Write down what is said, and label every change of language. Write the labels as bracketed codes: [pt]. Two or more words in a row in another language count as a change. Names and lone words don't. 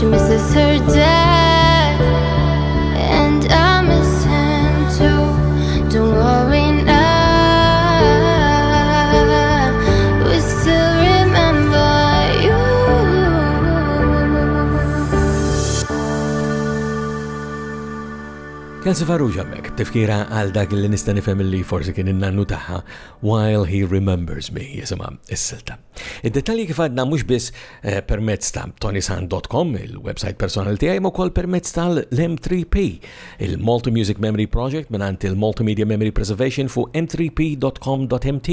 [en] is her dad, and I miss him too. Don't worry now, we still remember you. [mt] Kelsi Farrugia mek, tifkira għal dak li nista' nifhem li forsi kien in-nannu tagħha While He Remembers Me jisimha s-silta. Id-dettalji kif għadna mhux biss permezz ta' tonysan.com, il-website personali tiegħi, ma wkoll permezz tal-M3P, il-Multi Music Memory Project mingħand il-Multimedia Memory Preservation fuq m3p.com.mt.